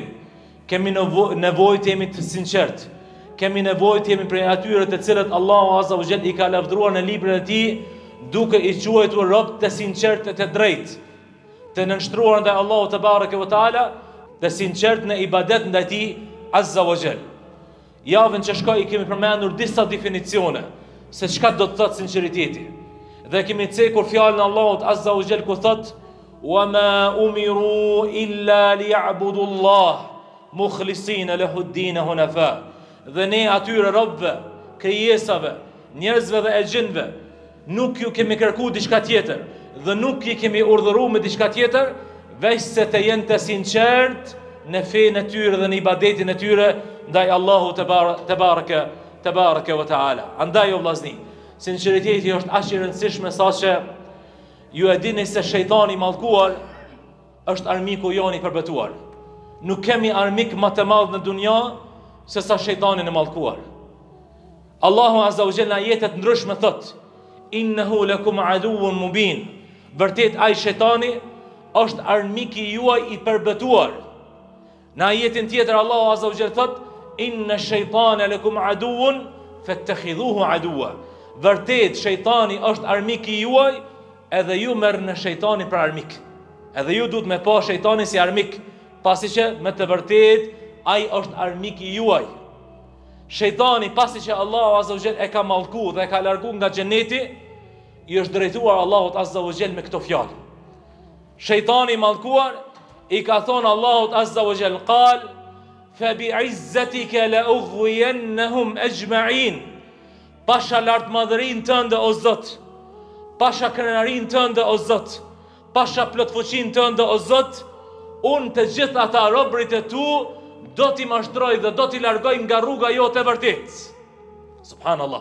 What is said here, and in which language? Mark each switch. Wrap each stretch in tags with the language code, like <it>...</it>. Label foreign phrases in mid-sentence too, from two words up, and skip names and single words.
<sq>Kemi nevojë të jemi të sinqert. Kemi nevojë të jemi prej atyre të cilët Allahu</sq> <ar>عز وجل</ar> <sq>i ka lavdëruar në librin e tij, duke i quajtur rob të sinqert e të drejtë, të nënshtruar ndaj Allahut</sq> <ar>تبارك وتعالى,</ar> <sq>të sinqert në ibadet ndaj tij</sq> <ar>عز وجل.</ar> <sq>Javën që shkoi kemi përmendur disa definicione se çka do të thotë sinqeriteti. Dhe kemi cekur fjalën e Allahut</sq> <ar>عز وجل</ar> <sq>ku thotë:</sq> <ar>"وما أمروا إلا ليعبدوا الله مخلصين له الدين حنفاء."</ar> <sq>Dhe ne atyre robëve, krijesave, njerëzve dhe e gjinëve, nuk ju kemi kërkuar diçka tjetër dhe nuk i kemi urdhëruar me diçka tjetër, veç se të jenë të sinqert në fenë e tyre dhe në ibadetin e tyre ndaj Allahu</sq> <ar>تبارك وتعالى.</ar> <sq>Andaj o vllazni, sinqeriteti është aq i rëndësishëm saqë ju e dini se shejtani i mallkuar është armiku jon i përbetuar. Nuk kemi armik më të madh në dunja se sa shejtani i mallkuar. Allahu</sq> <ar>عز وجل</ar> <sq>në ajete të ndryshme thot:</sq> <ar>"إنه لكم عدو مبين."</ar> <sq>Vërtet ai shejtani është armiki juaj i përbetuar. Në ajetin tjetër Allahu</sq> <ar>عز وجل</ar> <sq>thot:</sq> <ar>"إن الشيطان لكم عدو فاتخذوه عدوا."</ar> <sq>Vërtet shejtani është armiki juaj, edhe ju merrni në shejtanin për armik. Edhe ju duhet me pa shejtanin si armik, pasi që me të vërtet ai është armiki juaj. Shejtani, pasi që Allahu</sq> <ar>عز وجل</ar> <sq>e ka mallku dhe e ka largu nga xheneti, i është drejtuar Allahut</sq> <ar>عز وجل</ar> <sq>me këto fjalë. Shejtani i mallkuar i ka thonë Allahut</sq> <ar>عز وجل: "قال فبعزتك لأغوينهم أجمعين."</ar> <sq>Pasha lartmadhërinë tënde o Zot, pasha krenarinë tënde o Zot, pasha plotfuqinë tënde o Zot, unë të gjithë ata robërit e tu do t'i mashtroj dhe do t'i largoj nga rruga jote e vërtetë. Subhanallah.</sq>